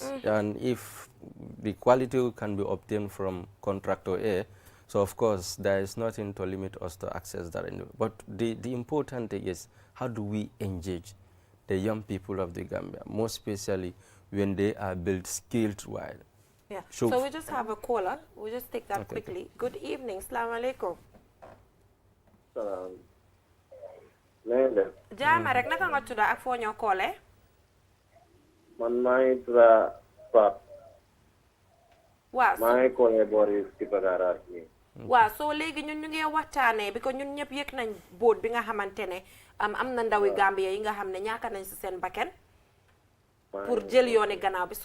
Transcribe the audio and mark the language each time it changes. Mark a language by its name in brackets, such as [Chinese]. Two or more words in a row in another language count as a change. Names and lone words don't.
[English] And if the quality can be obtained from contractor A, so of course there is nothing to limit us to access that. But the important thing is, how do we engage the young people of the Gambia, more especially when they are built skilled-wise? Yeah. So we just have a caller. We'll just take that quickly. Good evening. [Arabic] Assalamu alaikum. [Wolof] Jaama rek naka nga tudda ak foo ñoo koole? Man maa ngi tudda Pape. Waaw. Maa ngi koole boori Tipa Garage bi. Waaw, so léegi ñun ñu ngi waxtaanee because ñun ñëpp yëg nañ boot bi nga xamante ne am na ndawi Gambia yi nga xam ne ñaaka nañ si seen bakken pour jël yooni gannaaw bi.